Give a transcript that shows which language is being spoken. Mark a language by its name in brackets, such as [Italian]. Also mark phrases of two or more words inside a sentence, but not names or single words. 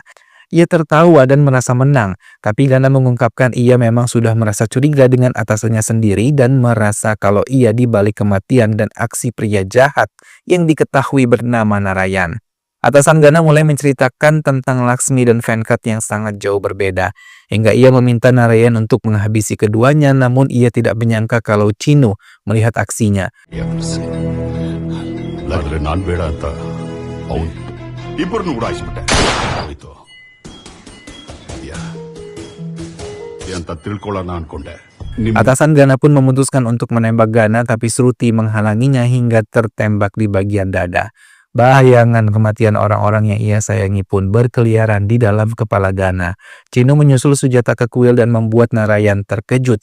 [Indonesian] Ia tertawa dan merasa menang, tapi Gana mengungkapkan ia memang sudah merasa curiga dengan atasannya sendiri dan merasa kalau ia di balik kematian dan aksi pria jahat yang diketahui bernama Narayan. Atasan Gana mulai menceritakan tentang Laksmi dan Venkat yang sangat jauh berbeda, hingga ia meminta Narayan untuk menghabisi keduanya, namun ia tidak menyangka kalau Chinu melihat aksinya. [Kannada] ಆದ್ರೆ ನಾನ್ ಬೇಡ ಅಂತ ಅವನು ಇಬ್ಬರನ್ನು ಉಡಾಯಿಸ್ಬಿಟ್ಟೆ ಆಯ್ತು ಅಂತ ತಿಳ್ಕೊಳ್ಳೋಣ ಅನ್ಕೊಂಡೆ. [Indonesian] Atasan Gana pun memutuskan untuk menembak Gana, tapi Sruti menghalanginya hingga tertembak di bagian dada. Bayangan kematian orang-orang yang ia sayangi pun berkeliaran di dalam kepala Gana. Chinu menyusul Sujata ke kuil dan membuat Narayan terkejut.